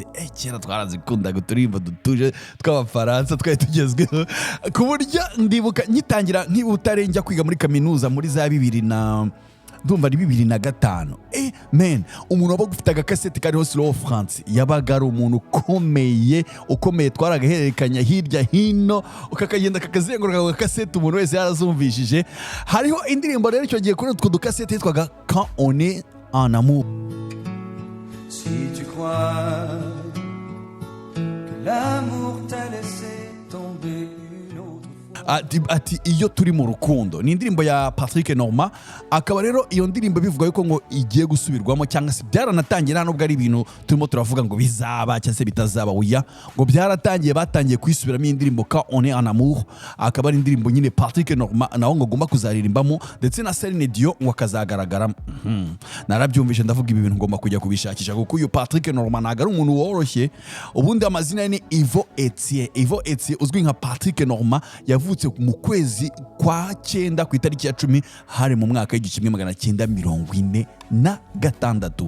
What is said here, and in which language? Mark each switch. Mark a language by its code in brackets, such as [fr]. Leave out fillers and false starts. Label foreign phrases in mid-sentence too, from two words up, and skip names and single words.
[rw] Kera twarazikunda guturimba dutuje tw'abafaransa twari tugezweho ku buryo ndibuka nyitangira nk'ibutarenjya kwiga muri kaminuza muri za 2005 man umuntu waba gufite agakaseti kariho slow France yabaga ari umuntu ukomeye twaragahererekanya hirya hino ukakagenda kakazenguruka ku kaseti umuntu wese yarazumvishije. Hariho indirimbo rero icyo gihe kuri utwo dukaseti yitwaga Quand on est en amour. [fr] Si tu crois que l'amour t'a laissé tomber [rw] ati iyo turi mu rukundo ni indirimbo ya Patrick Norma. Akaba rero iyo ndirimbo bivuga yuko ngo igiye gusubirwamo cyangwa se byaranatangiye nubwo ari ibintu turimo turavuga ngo bizaba cyangwa se bitazaba oya ngo batangiye kwisubiramo indirimbo Quand on est en amour. Akaba ari indirimbo nyine Patrick Norma nawo ngo agomba kuzaririmbamo ndetse na Celine Dion ngo akazagaragaramo. Narabyumvishe ndavuga ibi bintu ngomba kujya kubishakisha kuko uyu Patrick Norma ntago ari umuntu woroshye. Ubundi amazina ni Yves Etier uzwi nka Patrick Norma yavutse mu kwezi kwa cyenda ku itariki ya 10 hari mu mwaka w'1946.